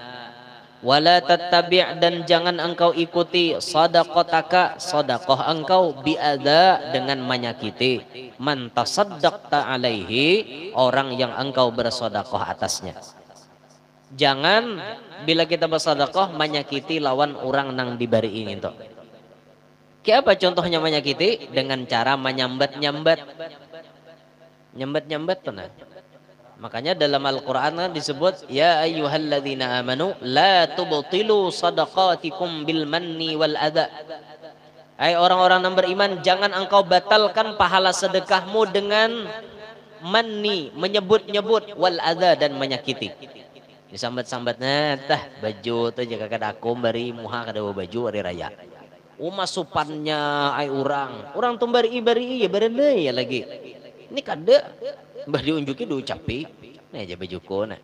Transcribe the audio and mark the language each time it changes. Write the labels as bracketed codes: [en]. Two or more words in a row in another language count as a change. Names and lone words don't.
[ar] ولا تتبع', [bjn] dan jangan engkau ikuti sadaqataka, sedekah engkau biadza, dengan menyakiti [ar] من تصدقت عليه, [bjn] orang yang engkau bersedekah atasnya. Jangan bila kita bersedekah menyakiti lawan orang nang dibariin itu. Kayak apa contohnya menyakiti? Dengan cara menyambat-nyambat. Nyambat-nyambat pernah. Makanya dalam Al-Qur'an disebut [ar] يا أيها الذين آمنوا لا تبطلوا صدقاتكم بالمن والأذى. [id] Hai orang-orang yang beriman, jangan engkau batalkan pahala sedekahmu dengan manni, menyebut-nyebut, [ar] والأذى, [id] dan menyakiti. [bjn] Disambat-sambatnya tah baju tuh jaga kada aku bari muha kada baju hari raya. Masupannya ai orang tuh bari ya barende ya lagi. Ini kada bari unjuki diucapi. Nih aja bajuku nah.